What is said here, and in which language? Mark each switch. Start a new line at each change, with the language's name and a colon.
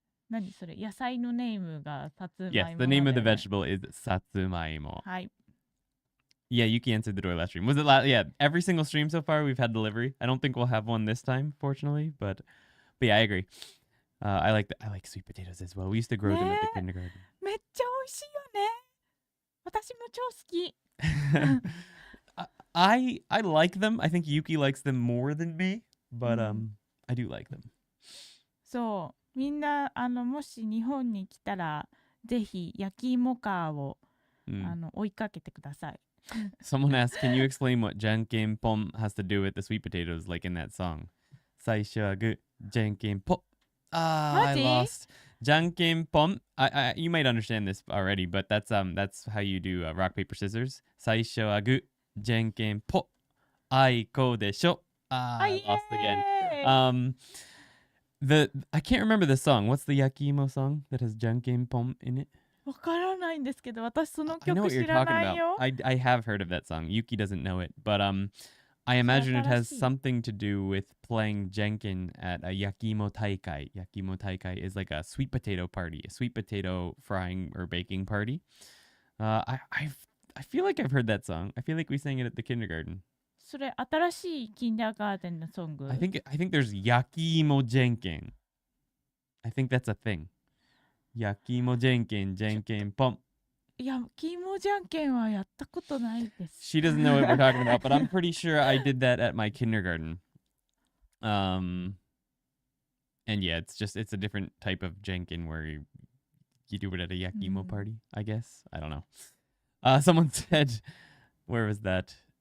Japanese: 何それ、野菜のネームがさつまいも。
English: Yes, the name of the vegetable is satsumaimo.
Japanese: はい。
English: Yeah, Yuki answered the door last stream. Was it yeah, every single stream so far we've had delivery. I don't think we'll have one this time, fortunately, but yeah, I agree. I like sweet potatoes as well. We used to grow them at the kindergarten.
Japanese: めっちゃ美味しいよね。私も超好き。
English: I like them. I think Yuki likes them more than me, but I do like them.
Japanese: そう、みんなもし日本に来たらぜひ焼き芋カーを、追いかけてください。
English: Someone asked, can you explain what janken pom has to do with the sweet potatoes, like in that song?
Japanese: 最初はグー、じゃんけんぽん。
English: I lost. Janken pom. You might understand this already, but that's how you do rock paper scissors.
Japanese: 最初はグー、じゃんけんぽ。あいこでしょ。
English: I lost again. I can't remember the song. What's the Yakimo song that has janken pom in it?
Japanese: わからないんですけど、私その
English: I know
Japanese: 曲
English: what you're
Japanese: 知ら
English: talking
Japanese: ないよ。
English: about. I have heard of that song. Yuki doesn't know it, but I imagine it has something to do with playing jenkin at a yakimo taikai. Yakimo taikai is like a sweet potato party, a sweet potato frying or baking party. I feel like I've heard that song. I feel like we sang it at the kindergarten.
Japanese: それ新しいキンダーガーデンのソング
English: I think there's Yakimo Jenkin. I think that's a thing. Yakimo Jenkin, Jenkin Pump.
Japanese: 焼き芋じゃんけんはやったことないです。
English: She doesn't know what we're talking about, but I'm pretty sure I did that at my kindergarten. And yeah, it's a different type of Jenkin where you do it at a Yakimo party, I guess. I don't know. Someone said, where was that?